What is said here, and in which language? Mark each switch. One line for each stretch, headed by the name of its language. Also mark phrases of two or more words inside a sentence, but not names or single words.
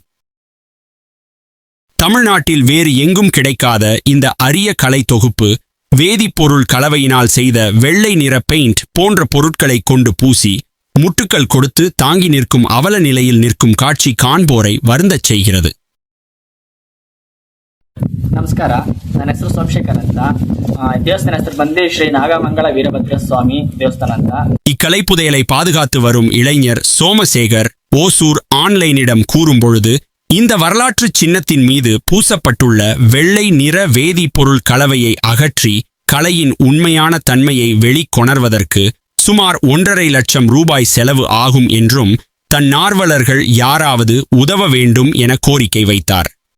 Tamil: தமிழ்நாட்டில் வேறு எங்கும் கிடைக்காத இந்த அரிய கலை தொகுப்பு வேதிப்பொருள் கலவையினால் செய்த வெள்ளை நிற பெயிண்ட் போன்ற பொருட்களை கொண்டு பூசி முட்டுக்கள் கொடுத்து தாங்கி நிற்கும் அவல நிலையில் நிற்கும் காட்சி காண்போரை வருந்தச் செய்கிறது.
Kannada: ನಮಸ್ಕಾರ, ನನ್ನ ಹೆಸರು ಸೋಮಶೇಖರ್ ಅಂತ. ದೇವಸ್ಥಾನ ಹೆಸರು ಬಂದು ಶ್ರೀ ನಾಗಮಂಗಲ ವೀರಭದ್ರ ಸ್ವಾಮಿ ದೇವಸ್ಥಾನ ಅಂತ.
Tamil: இக்கலைப்புதையலை பாதுகாத்து வரும் இளைஞர் சோமசேகர் ஓசூர் ஆன்லைனிடம் கூறும்பொழுது, இந்த வரலாற்று சின்னத்தின் மீது பூசப்பட்டுள்ள வெள்ளை நிற வேதிப்பொருள் கலவையை அகற்றி கலையின் உண்மையான தன்மையை வெளிக்கொணர்வதற்கு சுமார் 1.5 லட்சம் ரூபாய் செலவு ஆகும் என்றும் தன்னார்வலர்கள் யாராவது உதவ வேண்டும் என கோரிக்கை வைத்தார்.